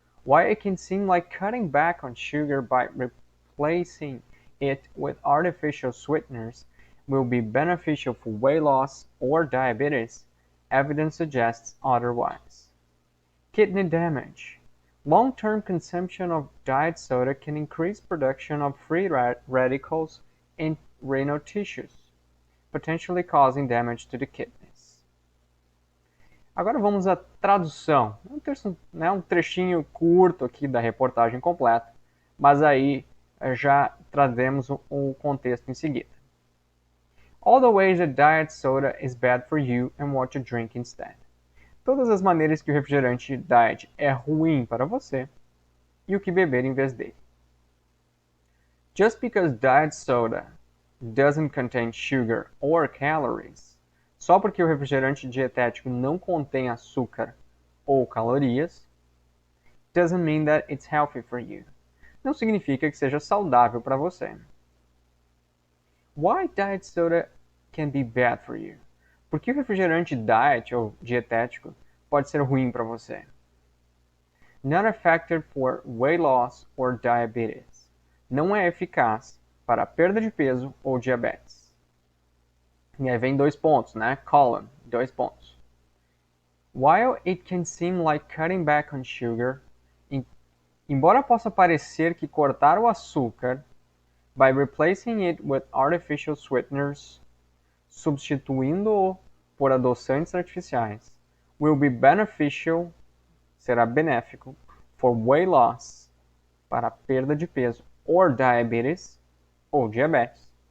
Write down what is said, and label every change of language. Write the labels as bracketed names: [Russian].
[English] Why it can seem like cutting back on sugar by replacing it with artificial sweeteners will be beneficial for weight loss or diabetes, evidence suggests otherwise. Kidney damage. Long-term consumption of diet soda can increase production of free radicals in renal tissues, potentially causing damage to the kidneys. [Portuguese] Agora vamos à tradução. Um trechinho curto aqui da reportagem completa, mas aí já trazemos o contexto em seguida. [English] All the ways that diet soda is bad for you and what to drink instead. [Portuguese] Todas as maneiras que o refrigerante diet é ruim para você e o que beber em vez dele. [English] Just because diet soda doesn't contain sugar or calories, [Portuguese] só porque o refrigerante dietético não contém açúcar ou calorias, [English] doesn't mean that it's healthy for you. [Portuguese] Não significa que seja saudável para você. [English] Why diet soda can be bad for you? [Portuguese] Por que o refrigerante diet ou dietético pode ser ruim para você? [English] Not effective for weight loss or diabetes. [Portuguese] Não é eficaz para perda de peso ou diabetes. E aí vem 2 pontos, né? Colon, 2 pontos. [English] While it can seem like cutting back on sugar, [Portuguese] embora possa parecer que cortar o açúcar [English] by replacing it with artificial sweeteners, [Portuguese] substituindo-o por adoçantes artificiais, [English] will be beneficial, [Portuguese] será benéfico, [English] for weight loss, [Portuguese] para a perda de peso, [English] or diabetes, [Portuguese] ou diabetes.